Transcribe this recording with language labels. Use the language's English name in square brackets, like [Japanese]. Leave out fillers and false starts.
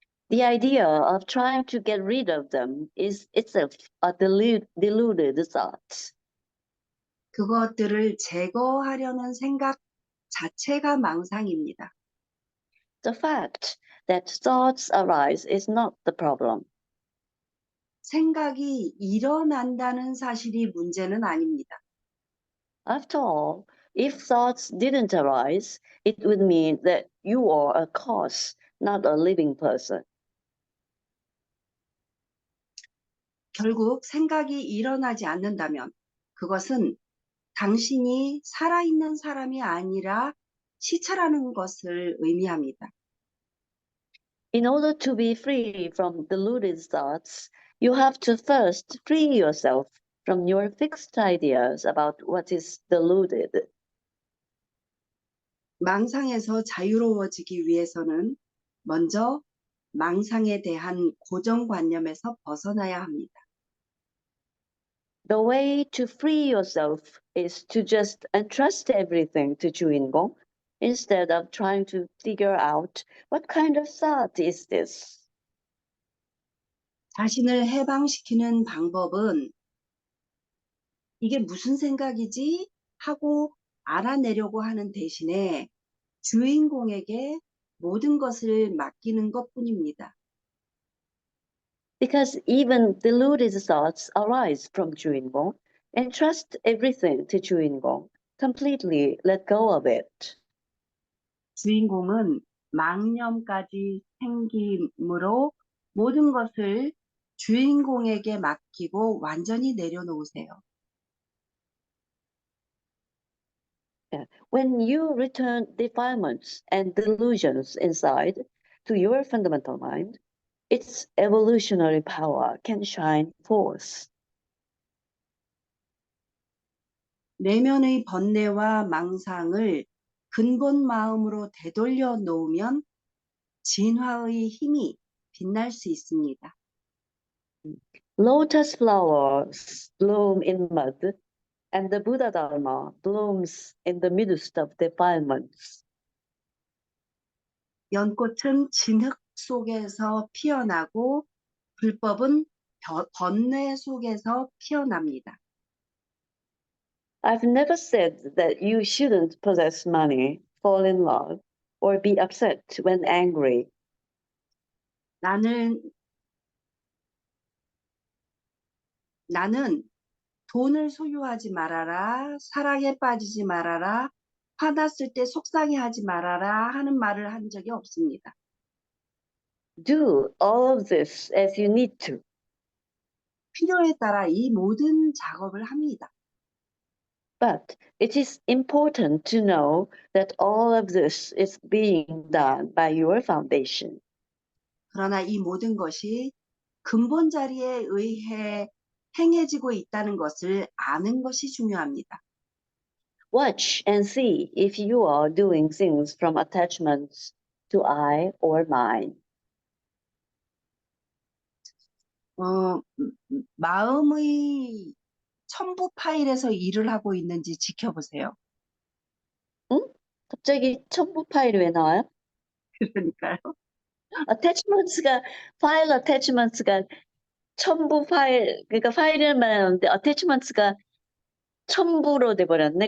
[English] The idea of trying to get rid of them is itself a deluded thought. [Korean] 그것들을 제거하려는 생각 자체가 망상입니다. [English] The fact that thoughts arise is not the problem. [Korean] 생각이 일어난다는 사실이 문제는 아닙니다. [English] After all, if thoughts didn't arise, it would mean that you are a cause, not a living person. [Korean] 결국 생각이 일어나지 않는다면 그것은 당신이 살아있는 사람이 아니라 시체라는 것을 의미합니다. [English] In order to be free from deluded thoughts, you have to first free yourself from your fixed ideas about what is deluded. [Korean] 망상에서 자유로워지기 위해서는 먼저 망상에 대한 고정관념에서 벗어나야 합니다. [English] The way to free yourself is to just entrust everything to 주인공 instead of trying to figure out what kind of thought is this. [Korean] 자신을 해방시키는 방법은 이게 무슨 생각이지? 하고 알아내려고 하는 대신에 주인공에게 모든 것을 맡기는 것뿐입니다. [English] Because even deluded thoughts arise from 주인공, entrust everything to 주인공, completely let go of it. [Korean] 주인공은 망념까지 생김으로 모든 것을 주인공에게 맡기고 완전히 내려놓으세요. [English] When you return defilements and delusions inside to your fundamental mind, its evolutionary power can shine forth. [Korean] 내면의 번뇌와 망상을 근본 마음으로 되돌려 놓으면 진화의 힘이 빛날 수 있습니다. [English] Lotus flowers bloom in mud, and the Buddha Dharma blooms in the midst of defilements. [Korean] 연꽃은 진흙 속에서 피어나고 불법은 번뇌 속에서 피어납니다. [English] I've never said that you shouldn't possess money, fall in love, or be upset when angry. [Korean] 나는 돈을 소유하지 말아라, 사랑에 빠지지 말아라, 화났을 때 속상해하지 말아라 하는 말을 한 적이 없습니다. [English] Do all of this as you need to. [Korean] 필요에 따라 이 모든 작업을 합니다. [English] But it is important to know that all of this is being done by your foundation. [Korean] 그러나 이 모든 것이 근본 자리에 의해 행해지고 있다는 것을 아는 것이 중요합니다. [English] Watch and see if you are doing things from attachments to I or mine. [Korean] 마음의 첨부 파일에서 일을 하고 있는지 지켜보세요. 응? 갑자기 첨부 파일이 왜 나와요? 그러니까요. attachments가 파일 attachments가 첨부 파일 그러니까 파일이란 말은 없는데 attachments가 첨부로 돼 버렸네.